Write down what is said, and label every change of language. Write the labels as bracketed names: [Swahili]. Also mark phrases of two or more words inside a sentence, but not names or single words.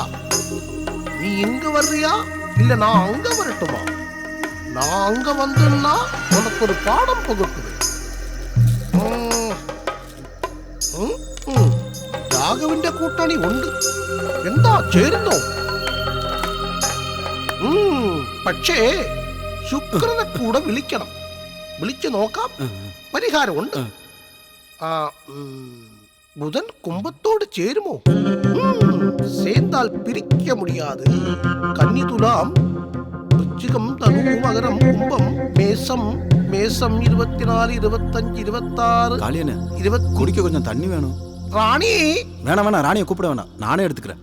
[Tamil] நீ இங்க வர்றியா இல்ல நான் அங்க வரட்டுமா? நான் அங்க வந்தேன்னா உனக்கு ஒரு பாடம் புகட்டுவேன். [Malayalam] രാഘവന്റെ കൂട്ടാണി ഉണ്ട്, എന്താ ചേരുന്നോ? പക്ഷേ ശുക്രനെ കൂടെ വിളിക്കണം. വിളിച്ചു നോക്കാം. പരിഹാരമുണ്ട്. ബുധൻ കുംഭത്തോട് ചേരുമോ? [Tamil] சேர்ந்தால் பிரிக்க முடியாது. கன்னி துலாம், விருச்சிகம், தனு, மகரம், கும்பம், மேசம். மேசம் 24, 25, 26. காளியண்ணே, குடிக்க கொஞ்சம் தண்ணி வேணும். ராணி வேணாம், ராணியை கூப்பிட வேணாம், நானே எடுத்துக்கிறேன்.